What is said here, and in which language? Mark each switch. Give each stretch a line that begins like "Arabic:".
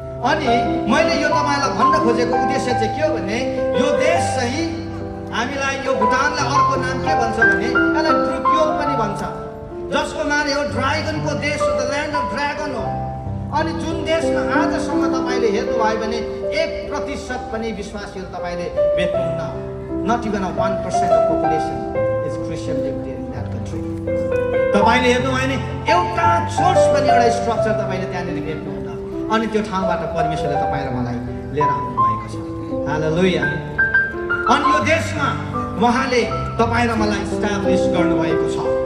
Nepali: अनि मैले यो तपाईँलाई भन्न खोजेको उद्देश्य चाहिँ के हो भने यो देश चाहिँ हामीलाई, यो भुटानलाई अर्को नाम के भन्छ भने यसलाई ड्रुक्योल पनि भन्छ, जसको नाम यो ड्रागनको देश हो,
English: the land of dragon
Nepali: हो। अनि जुन देशमा आजसम्म तपाईँले हेर्नुभयो भने 1% पनि विश्वासीहरू तपाईँले भेट्नुहुन्न।
English: Not even a 1% of population is Christian lived in that country.
Nepali: तपाईँले हेर्नुभयो भने एउटा चर्च पनि, एउटा स्ट्रक्चर तपाईँले त्यहाँनिर भेट्नुहुन्न। अनि त्यो ठाउँबाट परमेश्वरले तपाईँ र मलाई लिएर आउनु भएको छ। हालेलुया। अनि यो देशमा उहाँले तपाईँ र मलाई इस्टाब्लिस गर्नुभएको छ।